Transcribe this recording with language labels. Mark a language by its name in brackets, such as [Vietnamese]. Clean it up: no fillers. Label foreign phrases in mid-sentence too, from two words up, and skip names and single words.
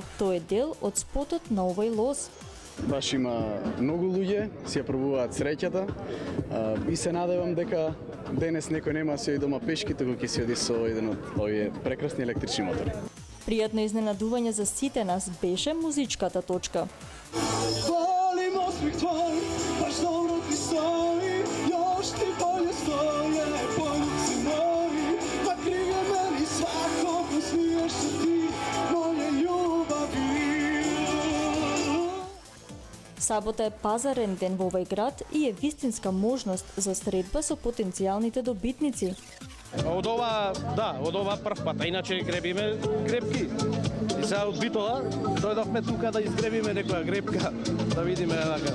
[Macedonian] Тој е дел од спотот на овој лос. Баш има многу луѓе, си ја пробуваат среќата и се надевам дека денес некој нема да се оди дома пешки, туку ќе се оди со еден од овие прекрасни електрични мотори. Пријатно изненадување за сите нас беше музичката точка. [Serbian] Volim osmih tvoj, baš dobro ti stoji, još ti bolje stoje poljubici moji, ma kriv je meni svako ko smiješ se ti, moje ljubavi. [Macedonian] Сабота е пазарен ден во овој град и е вистинска можност за средба со потенцијалните добитници. Од ова прв пат, а иначе гребиме гребки. И сега од Битола дојдовме тука да изгребиме некоја гребка, да видиме така.